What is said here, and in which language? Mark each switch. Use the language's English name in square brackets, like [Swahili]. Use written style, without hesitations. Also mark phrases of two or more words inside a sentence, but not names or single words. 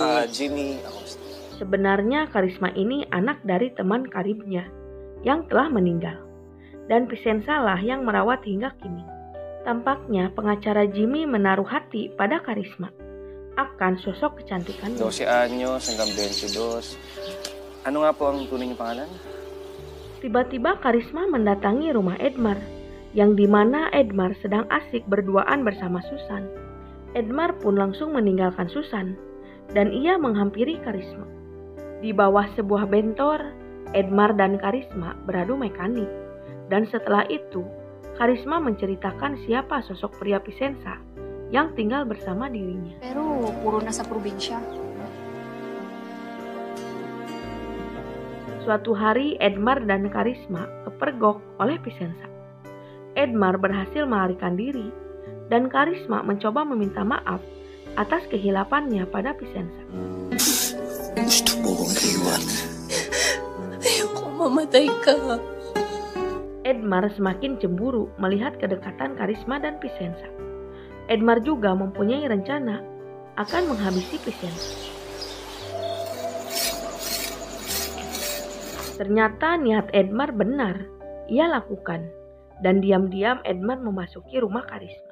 [Indonesian] Jimmy. Sebenarnya Karisma ini anak dari teman karibnya yang telah meninggal, dan Vicenza lah yang merawat hingga kini. Tampaknya pengacara Jimmy menaruh hati pada Karisma akan sosok kecantikannya. [Filipino] 12 anyos hanggang 22. Ano nga po ang tunay niyong pangalan? [Indonesian] Tiba-tiba Karisma mendatangi rumah Edmar, yang dimana Edmar sedang asik berduaan bersama Susan. Edmar pun langsung meninggalkan Susan, dan ia menghampiri Karisma. Di bawah sebuah bentor, Edmar dan Karisma beradu mekanik, dan setelah itu, Karisma menceritakan siapa sosok pria Vicenza yang tinggal bersama dirinya. [Filipino] Pero puro nasa probinsya. [Indonesian] Suatu hari, Edmar dan Karisma kepergok oleh Vicenza. Edmar berhasil melarikan diri, dan Karisma mencoba meminta maaf atas kehilafannya pada Vicenza. [Filipino] Gusto mo kong iwan. Ayoko mamatay ka. [Indonesian] Edmar semakin cemburu melihat kedekatan Karisma dan Vicenza. Edmar juga mempunyai rencana akan menghabisi Vicenza. Ternyata niat Edmar benar, ia lakukan, dan diam-diam Edmar memasuki rumah Karisma.